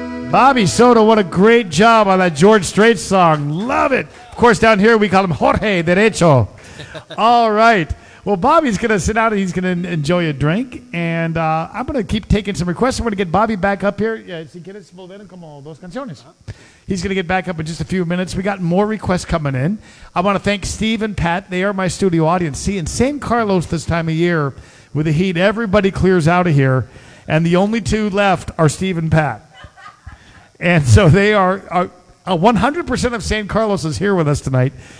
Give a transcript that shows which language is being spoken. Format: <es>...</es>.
<en>Bobby Soto, what a great job on that George Strait song. Love it. Of course, down here we call him Jorge Derecho. All right. Well, Bobby's going to sit down and he's going to enjoy a drink. And I'm going to keep taking some requests. We're going to get Bobby back up here.</en> <es>Yeah, si quieres volver como dos canciones.</es> <en>He's going to get back up in just a few minutes. We got more requests coming in. I want to thank Steve and Pat. They are my studio audience. See, in San Carlos this time of year, with the heat, everybody clears out of here. And the only two left are Steve and Pat. And so they are 100% of San Carlos is here with us tonight.</en>